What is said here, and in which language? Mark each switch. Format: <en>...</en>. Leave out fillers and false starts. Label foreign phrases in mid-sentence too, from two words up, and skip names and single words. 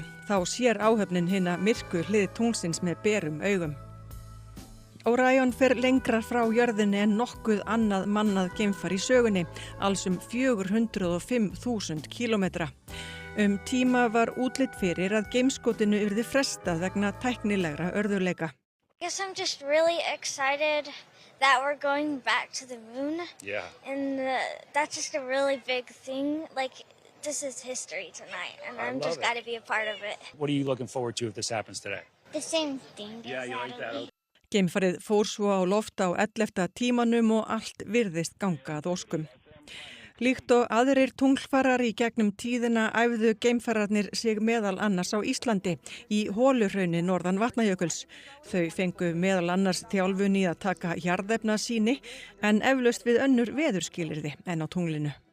<is>Þá sér áhöfnin hina myrku hlið tunglsins með berum augum. Orion fer lengra frá jörðinni en nokkuð annað mannað geimfar í sögunni, alls 405.000 kílómetra. Tíma var útlit fyrir að geimskotinu yrði frestað vegna tæknilegra örðugleika.</is> <en>I guess I'm just really excited that we're going back to the moon. Yeah. And that's just a really big thing. Like, this is history tonight, and I'm just got to be a part of it. What are you looking forward to if this happens today? The same thing. Yeah, you like that?</en> <is>Geimfarið fór svo á loft á 11. tímanum og allt virðist ganga að óskum. Líkt og aðrir tunglfarar í gegnum tíðina æfðu geimfararnir sig meðal annars á Íslandi í Holuhrauni norðan Vatnajökuls. Þau fengu meðal annars þjálfun í að taka jarðefnasýni en eflaust við önnur veðurskilyrði en á tunglinu.</is>